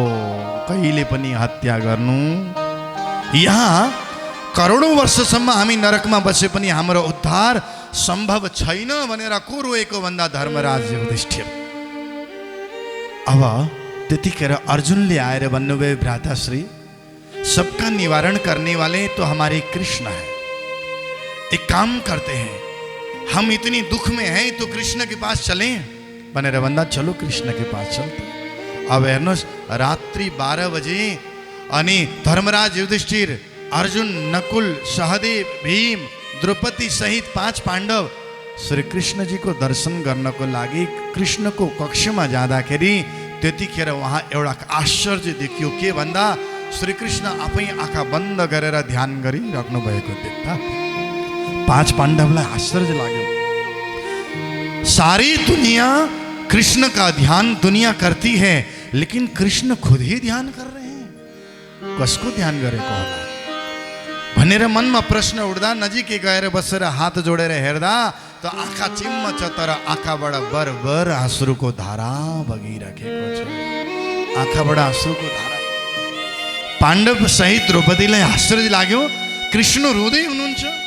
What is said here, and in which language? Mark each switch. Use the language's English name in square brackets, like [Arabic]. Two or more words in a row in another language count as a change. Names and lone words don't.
[Nepali] कहिले पनि हत्या गर्नु। यहाँ करोडौं वर्षसम्म हामी नरकमा बसे पनि हाम्रो उद्धार सम्भव छैन भनेर को रोएको भन्दा धर्मराज युधिष्ठिर। अब त्यतिखेर अर्जुनले आएर भन्नुभयो, भ्राताश्री, [Hindi] सबका निवारण करने वाले तो हमारे कृष्ण है। एक काम करते हैं, हम इतनी दुख में हैं तो कृष्ण के पास चलें [Nepali] भनेर भन्दा [Hindi] चलो कृष्ण के पास चलते। [Nepali] अब हेर्नुहोस्, रात्रि 12 बजे अनि धर्मराज युधिष्ठिर, अर्जुन, नकुल, सहदेव, भीम, द्रौपदी सहित 5 पाण्डव श्री कृष्णजीको दर्शन गर्नको लागि कृष्णको कक्षमा जाँदाखेरि त्यतिखेर वहाँ एउटा आश्चर्य देखियो। के भन्दा, श्री कृष्ण आफै आँखा बन्द गरेर ध्यान गरिराख्नु भएको देख्दा 5 पाण्डवलाई आश्चर्य लाग्यो। [Hindi] सारी दुनिया कृष्ण का ध्यान दुनिया करती है, लेकिन कृष्ण खुद ही ध्यान कर रहे हैं। [Nepali] कसको ध्यान गरेको होला भनेर मनमा प्रश्न उठ्दा नजिकै गएर बसेर हात जोडेर हेर्दा त आँखा चिम्म छ, तर आँखाबाट बरबर आँसुको धारा बगिरहेको छ। आँखाबाट आँसुको धारा। पाण्डव सहित द्रौपदीलाई आश्चर्य लाग्यो, कृष्ण रोँदै हुनुहुन्छ।